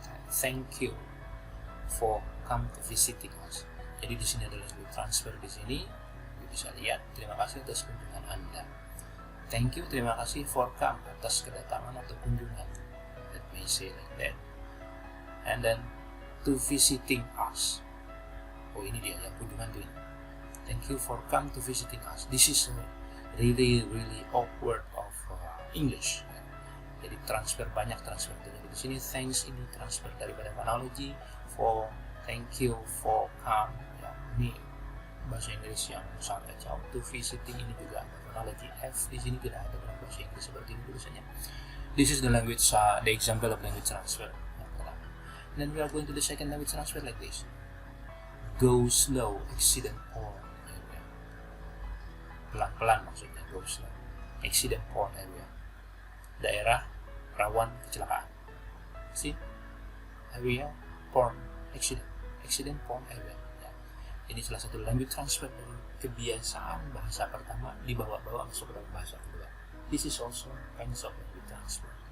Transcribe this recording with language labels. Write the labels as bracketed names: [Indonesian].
[English] Thank you for come to visiting us. [Indonesian] Jadi di sini ada language transfer di sini. Bisa lihat, terima kasih atas kunjungan Anda. [English] Thank you, [Indonesian] terima kasih [English] for come, [Indonesian] atas kedatangan atau kunjungan. [English] Let me say like that. And then to visiting us. [Indonesian] Oh, ini dia yang kunjungan tuh ini. [English] Thank you for come to visiting us. This is a really awkward of English. [Indonesian] Jadi banyak transfer terjadi di sini. Thanks ini transfer daripada phonology, [English] for thank you for come. [Indonesian] Ya, ini bahasa Inggris yang sangat kacau. [English] To visiting [Indonesian] ini juga ada phonology F di sini, tidak ada dalam bahasa Inggris seperti ini tulisannya. [English] This is the language, the example of language transfer. And then we are going to the second language transfer like this. Go slow, accident prone area. [Indonesian] Pelan-pelan maksudnya, [English] go slow. Accident prone area. [Indonesian] Daerah rawan kecelakaan. [English] See? Area prone accident prone area. [Indonesian] Ini salah satu language transfer dari kebiasaan bahasa pertama dibawa-bawa masuk ke dalam bahasa kedua. [English] This is also kinds of language transfer.